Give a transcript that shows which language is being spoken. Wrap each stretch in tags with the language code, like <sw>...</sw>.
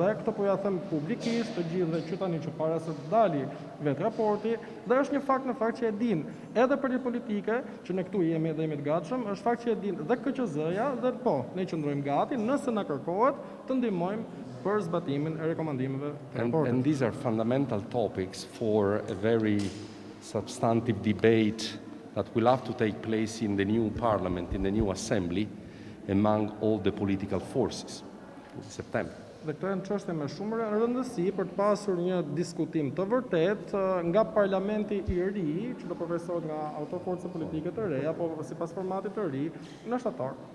<sq>Dhe këtë po ja them publikisht të gjithëve që tani që para se të dalë vetë raporti, dhe është një fakt në fakt që e din edhe për politike, që ne këtu jemi dhe jemi të gatshëm, është fakt që e din dhe KQZ-ja dhe po, ne qëndrojmë gati nëse na kërkohet të ndihmojmë për zbatimin e rekomandimeve të raportit.</sq> <en>And these are fundamental topics for a very substantive debate that will have to take place in the new parliament, in the new assembly, among all the political forces in September.</en> <sq>Dhe këto janë çështje me shumë rëndësi për të pasur një diskutim të vërtet nga parlamenti i ri, që do përfaqësohet nga autoforca politike të reja, apo sipas formatit të ri në shtator.</sq>